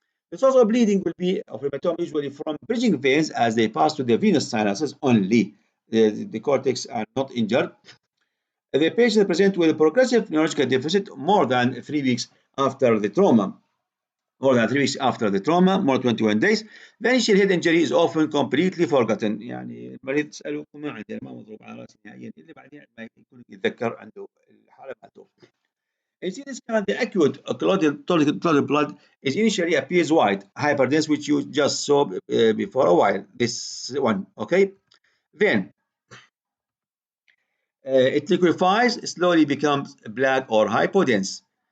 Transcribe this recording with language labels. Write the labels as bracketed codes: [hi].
[en] The source of bleeding will be of hematoma usually from bridging veins as they pass to the venous sinuses only. The cortex are not injured. The patient present with a progressive neurological deficit more than 3 weeks after the trauma. More than 3 weeks after the trauma, more than 21 days. The initial head injury is often completely forgotten. [ar] يعني المريض تسأله ما عندي ما مضروب على راسي نهائيا إلا بعدين ما يكون يتذكر عنده الحالة ماتوا. [en] In CT scan, the acute clotted blood is initially appears white, hyperdense, which you just saw before a while. This one, okay? Then it liquefies, slowly becomes black or hypodense.